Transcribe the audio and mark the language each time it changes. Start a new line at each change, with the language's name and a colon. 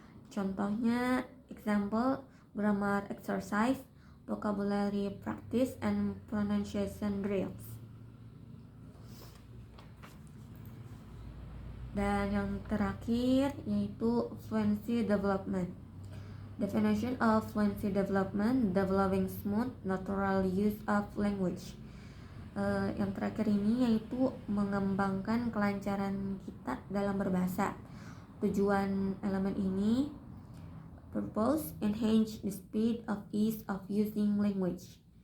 English: Contohnya, example, grammar exercise, vocabulary practice, and pronunciation drills.
Indonesian: Dan yang terakhir yaitu fluency development.
English: Definition of fluency development, developing smooth, natural use of language.
Indonesian: Yang terakhir ini yaitu mengembangkan kelancaran kita dalam berbahasa. Tujuan elemen ini
English: purpose, enhance the speed of ease of using language.